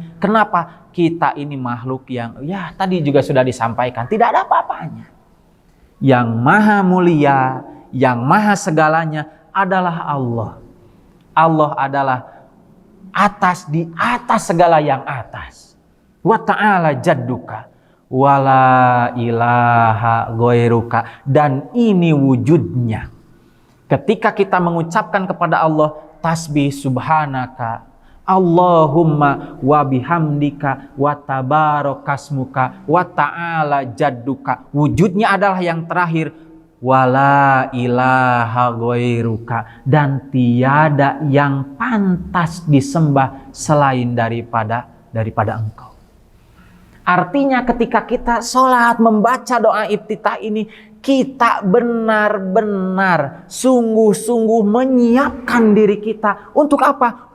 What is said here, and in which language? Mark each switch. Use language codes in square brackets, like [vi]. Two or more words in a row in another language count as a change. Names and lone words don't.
[id] Kenapa? Kita ini makhluk yang, ya tadi juga sudah disampaikan, tidak ada apa-apanya. Yang maha mulia, yang maha segalanya adalah Allah. Allah adalah di atas segala yang atas. [ar] وتعالى جدك ولا إله غيرك. [id] Dan ini wujudnya. Ketika kita mengucapkan kepada Allah tasbih [ar] سبحانك اللهم وبحمدك وتبارك اسمك وتعالى جدك, [id] wujudnya adalah yang terakhir, [ar] ولا إله غيرك, [id] dan tiada yang pantas disembah selain daripada engkau. Artinya ketika kita sholat membaca doa iftitah ini, kita benar-benar sungguh-sungguh menyiapkan diri kita untuk apa?